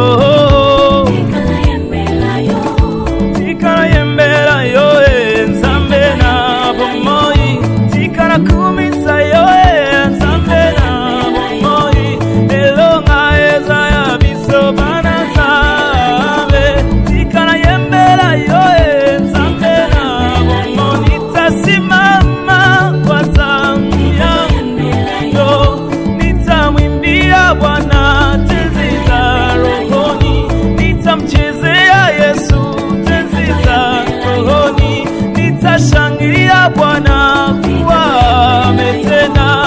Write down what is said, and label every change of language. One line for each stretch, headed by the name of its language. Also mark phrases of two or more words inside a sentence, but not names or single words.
Lingala: Tikana yembela yoe Nzambe na bomoi Tikana kumisa yoe Nzambe na bomoi Elonga eza ya biso bana zabe Tikana yembela yoe Nzambe na bomoi
Swahili: Nitasimama kwa zamu yangu Nitamwimbia Bwana tenzi za rohoni Nitamchezea Yesu tenzi za rohoni Nitashangilia Bwana kuwa ametenda